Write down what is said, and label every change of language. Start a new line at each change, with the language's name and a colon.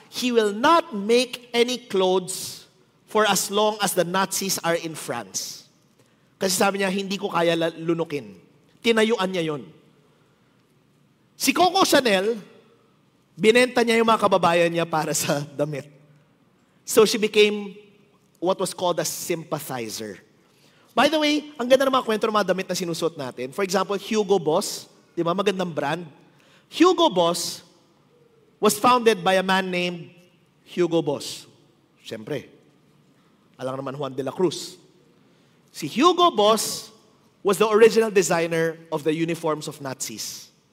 English: He will not make any clothes for as long as the Nazis are in France.
Filipino: Kasi sabi niya, hindi ko kaya lunukin. Tinayuan niya yun. Si Coco Chanel, binenta niya yung mga kababayan niya para sa damit.
English: So she became what was called a sympathizer. By the way,
Filipino: ang ganda ng mga kwento ng mga damit na sinusot natin.
English: For example,
Filipino: Hugo Boss, di ba, magandang brand.
English: Hugo Boss was founded by a man named Hugo Boss.
Filipino: Siyempre, alam naman Juan de la Cruz.
English: Si Hugo Boss was the original designer of the uniforms of Nazis.